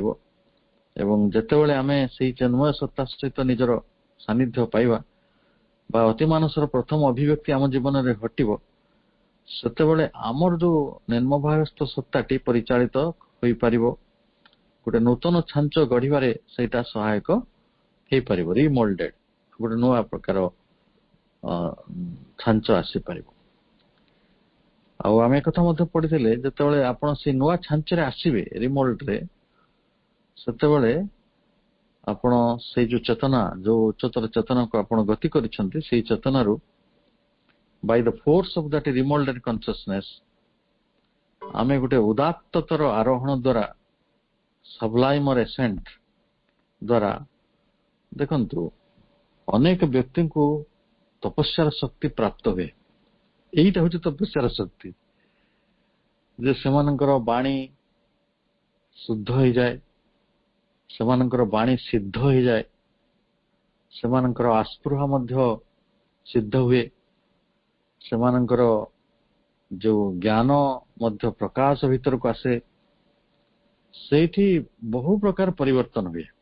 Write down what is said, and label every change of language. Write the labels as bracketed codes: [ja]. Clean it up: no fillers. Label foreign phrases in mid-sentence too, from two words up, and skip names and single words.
[or] ଏବଂ ଯେତେବେଳେ ଆମେ ସେଇ ଚିନ୍ମୟ ସତ୍ତା ସହିତ ନିଜର ସାନ୍ନିଧ୍ୟ ପାଇବା ବା ଅତିମାନସର ପ୍ରଥମ ଅଭିବ୍ୟକ୍ତି ଆମ ଜୀବନରେ ଘଟିବ, ସେତେବେଳେ ଆମର ଯୋଉ ନିମ୍ନଭାଗସ୍ଥ ସତ୍ତାଟି ପରିଚାଳିତ ହୋଇପାରିବ, ଗୋଟେ ନୂତନ ଛାଞ୍ଚ ଗଢିବାରେ ସେଇଟା ସହାୟକ ହେଇପାରିବ, ରିମୋଲ୍ଡେଡ, ଗୋଟେ ନୂଆ ପ୍ରକାର ଛାଞ୍ଚ ଆସିପାରିବ। ଆଉ ଆମେ ଏକଥା ମଧ୍ୟ ପଢିଥିଲେ, ଯେତେବେଳେ ଆପଣ ସେଇ ନୂଆ ଛାଞ୍ଚରେ ଆସିବେ ରିମୋଲ୍ଡରେ, ସେତେବେଳେ ଆପଣ ସେଇ ଯୋଉ ଚେତନା, ଯୋଉ ଉଚ୍ଚତର ଚେତନାକୁ ଆପଣ ଗତି କରିଛନ୍ତି, ସେଇ ଚେତନାରୁ [en] by the force of that remolded consciousness [or] ଆମେ ଗୋଟେ ଉଦାତ୍ତତର ଆରୋହଣ ଦ୍ୱାରା, [en] sublimeର ascent [or] ଦ୍ୱାରା, ଦେଖନ୍ତୁ ଅନେକ ବ୍ୟକ୍ତିଙ୍କୁ ତପସ୍ୟାର ଶକ୍ତି ପ୍ରାପ୍ତ ହୁଏ। ଏଇଟା ହଉଛି ତପସ୍ୟାର ଶକ୍ତି, ଯେ ସେମାନଙ୍କର ବାଣୀ ଶୁଦ୍ଧ ହେଇଯାଏ, ସେମାନଙ୍କର ବାଣୀ ସିଦ୍ଧ ହେଇଯାଏ, ସେମାନଙ୍କର ଆସ୍ପୃହା ମଧ୍ୟ ସିଦ୍ଧ ହୁଏ, ସେମାନଙ୍କର ଯୋଉ ଜ୍ଞାନ ମଧ୍ୟ ପ୍ରକାଶ ଭିତରକୁ ଆସେ, ସେଇଠି ବହୁ ପ୍ରକାର ପରିବର୍ତ୍ତନ ହୁଏ।